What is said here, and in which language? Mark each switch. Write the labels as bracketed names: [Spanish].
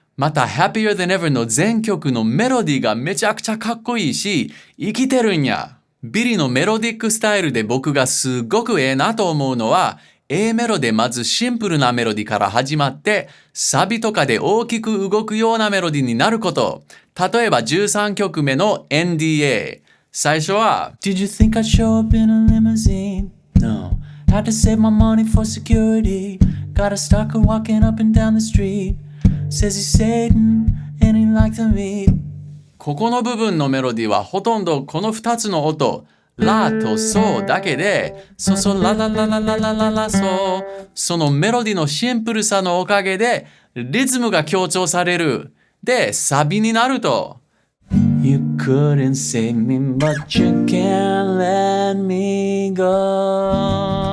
[Japanese] また Happier Than Ever の全曲のメロディーがめちゃくちゃかっこいいし、生きてるんや。ビリのメロディックスタイルで僕がすごくなと思うのは、A メロでまずシンプルなメロディから始まって、サビとかで大きく動くようなメロディになること。例えば13曲目の NDA。最初は [English] Did you think I'd show up in a limousine? No. Had to save my money for security. Got a stalker walking up and down the street. Says he's Satan and he liked to meet. [Japanese] ここの部分のメロディはほとんどこの2つの音、ラとソだけで、ソソララララララララソ、そのメロディのシンプルさのおかげでリズムが強調される。で、サビになると [English] You couldn't save me, but you can't let me go.